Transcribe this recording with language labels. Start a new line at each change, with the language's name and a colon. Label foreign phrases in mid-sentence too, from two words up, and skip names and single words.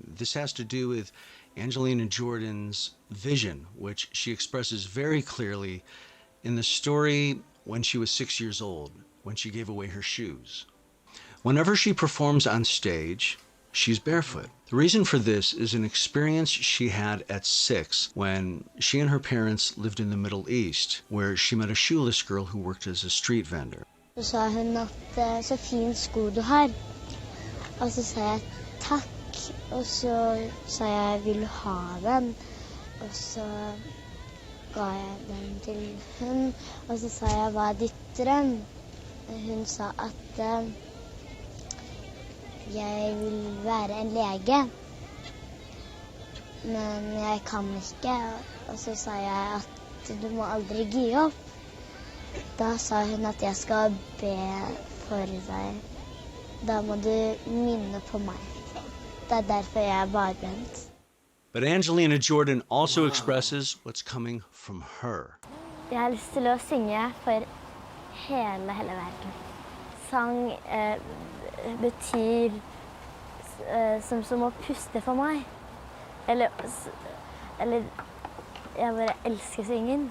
English: This has to do with Angelina Jordan's vision, which she expresses very clearly in the story when she was 6 years old, when she gave away her shoes. Whenever she performs on stage, she's barefoot. The reason for this is an experience she had at 6 when she and her parents lived in the Middle East, where she met a shoeless girl who worked as a street vendor.
Norwegian: Så sa hun at så fin sko du har. Og så sa jeg takk, og så sa jeg vil du ha den? Og så ga jeg den til hun, og så sa jeg hva ditt drøm? Hun sa at jeg vil være en lege, men jeg kan ikke. Og så sa jeg at du må aldri gi opp. Da sa hun at jeg skal be for deg. Da må du minne på meg. Det derfor jeg er barbent.
English: But Angelina Jordan also expresses what's coming from her.
Norwegian: Jeg har lyst til å synge for hele verden. Sang betyr som å puste for meg. Eller jeg bare elsker syngen.